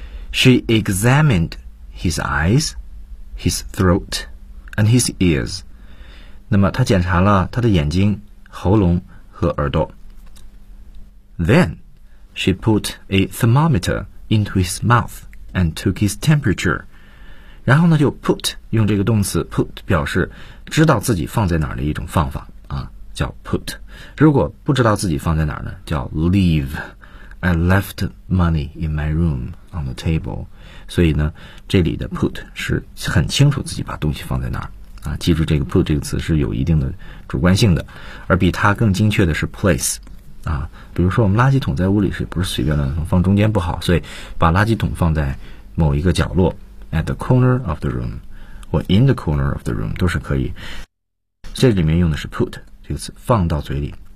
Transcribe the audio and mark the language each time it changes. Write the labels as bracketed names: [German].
[English] She examined his eyes, his throat, and his ears. [Chinese] 那么他检查了他的眼睛、喉咙和耳朵。 [English] Then she put a thermometer into his mouth. And took his temperature. [Chinese] 然后呢就 put, 用这个动词 put 表示知道自己放在哪儿的一种方法啊，叫 put. 如果不知道自己放在哪儿呢，叫 leave. [English] I left money in my room on the table. [Chinese] 所以呢这里的 put 是很清楚自己把东西放在哪儿啊，记住这个 put 这个词是有一定的主观性的，而比它更精确的是 place. 啊，比如说我们垃圾桶在屋里是不是随便乱放，放中间不好，所以把垃圾桶放在某一个角落 [English] at the corner of the room [Chinese] or in the corner of the room 都是可以，这里面用的是 put 这个词，放到嘴里。